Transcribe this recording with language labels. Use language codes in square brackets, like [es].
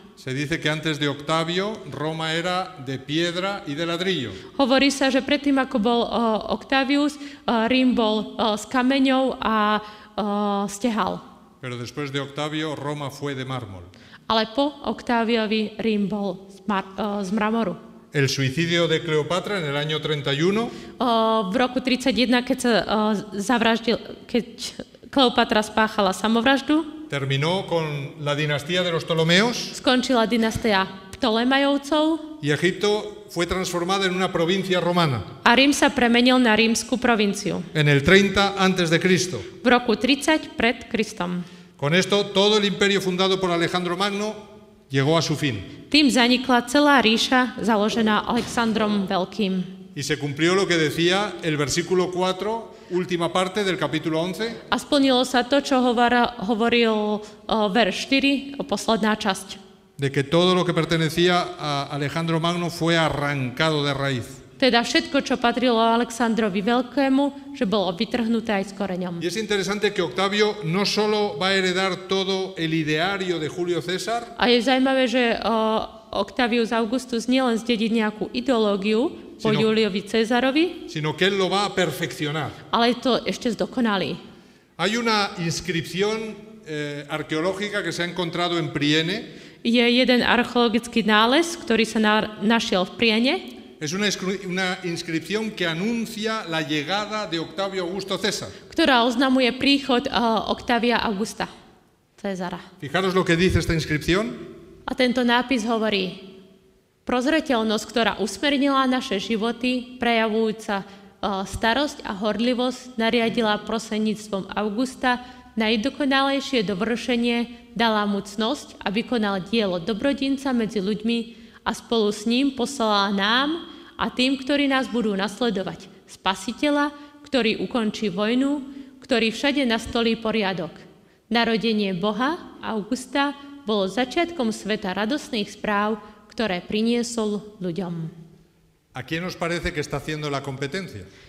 [es] Se dice que antes de Octavio Roma era de piedra y de ladrillo. [sk] Hovorí sa, že predtým, ako bol Octavius, Rím bol s kameňou a stehal. [es] Pero después de Octavio Roma fue de mármol. [sk] Ale po Octáviovi Rím bol z mramoru. [es] El suicidio de Cleopatra en el año 31 [sk] V roku 31, keď sa keď Kleopatra spáchala samovraždu, [es] terminó con la dinastía de los Ptolomeos [sk] skončila dynastia Ptolemajovcov [es] y Egipto fue transformada en una provincia romana [sk] a Rím sa premenil na rímsku provinciu [es] en el 30 antes de Cristo. [sk] v roku 30 pred Kristom. [es] Con esto todo el imperio fundado por Alejandro Magno llegó a su fin [sk] Tým zanikla celá ríša založená Alexandrom Veľkým. [es] y se cumplió lo que decía el versículo 4, última parte del capítulo 11, [sk] A splnilo sa to, čo hovoril verš 4, posledná časť. [es] de que todo lo que pertenecía a Alejandro Magno fue arrancado de raíz. [sk] Teda všetko, čo patrilo Alexandrovi Veľkému, že bolo vytrhnuté aj s koreňom. [es] Y es interesante que Octavio no solo va a heredar todo el ideario de Julio César, [sk] A je zaujímavé, že Octavius Augustus nielen zdedí nejakú ideológiu po Juliovi Cezarovi, [es] sino que él lo va a perfeccionar. [sk] ale to ešte zdokonalí. [es] Hay una inscripción arqueológica que se ha encontrado en Priene. [sk] Je jeden archeologický nález, ktorý sa našiel v Priene. [es] Es una inscripción que anuncia la llegada de Octavio Augusto César. [sk] Ktorá oznamuje príchod Octavia Augusta Cezara. [es] Fijaros lo que dice esta inscripción. [sk] A tento nápis hovorí: prozreteľnosť, ktorá usmernila naše životy, prejavujúca starosť a horlivosť, nariadila prostredníctvom Augusta najdokonalejšie dovršenie, dala mu cnosť a vykonal dielo dobrodinca medzi ľuďmi a spolu s ním poslala nám a tým, ktorí nás budú nasledovať, Spasiteľa, ktorý ukončí vojnu, ktorý všade nastolí poriadok. Narodenie Boha, Augusta, bolo začiatkom sveta radosných správ, ktoré priniesol ľuďom. [es] ¿A quién os parece que está haciendo la competencia?